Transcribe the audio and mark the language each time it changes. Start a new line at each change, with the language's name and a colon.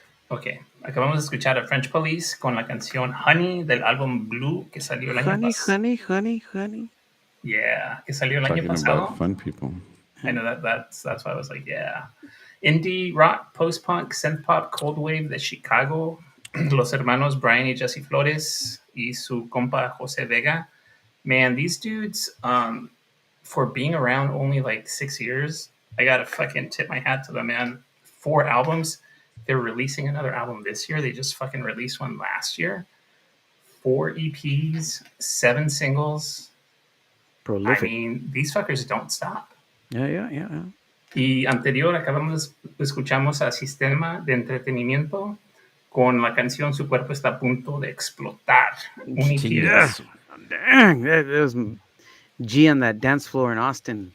Spanish: Ok, acabamos de escuchar a French Police con la canción Honey del álbum Blue que salió el año pasado. Honey. Yeah, que salió el año
English: Talking
Spanish: pasado.
English: about fun people. I know that's why I was like, yeah. Indie rock, post-punk, synth-pop, cold wave de Chicago.
Spanish: Los hermanos Brian y Jesse Flores y su compa Jose Vega.
English: Man, these dudes, for being around only like 6 years, I gotta fucking tip my hat to them, man. 4 albums. They're releasing another album this year. They just fucking released one last year. 4 EPs, 7 singles. Prolific. I mean, these fuckers don't stop.
Spanish: Y anterior escuchamos a Sistema de Entretenimiento con la canción Su cuerpo está a punto de explotar.
English: Yes. Dang, that was G on that dance floor in Austin.